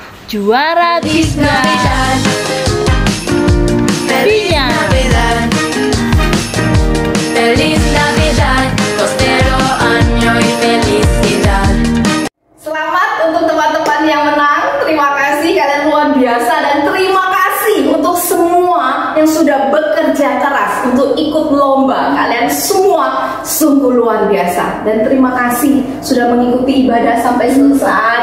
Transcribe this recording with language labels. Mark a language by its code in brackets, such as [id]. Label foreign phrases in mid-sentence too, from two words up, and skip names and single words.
[id] juara tiga. Piña. [es] Feliz Navidad, prospero año y felicidad. [id] Selamat untuk teman-teman yang menang. Terima kasih, kalian luar biasa. Dan terima kasih untuk semua yang sudah bekerja keras untuk ikut lomba. Kalian semua sungguh luar biasa. Dan terima kasih sudah mengikuti ibadah sampai selesai.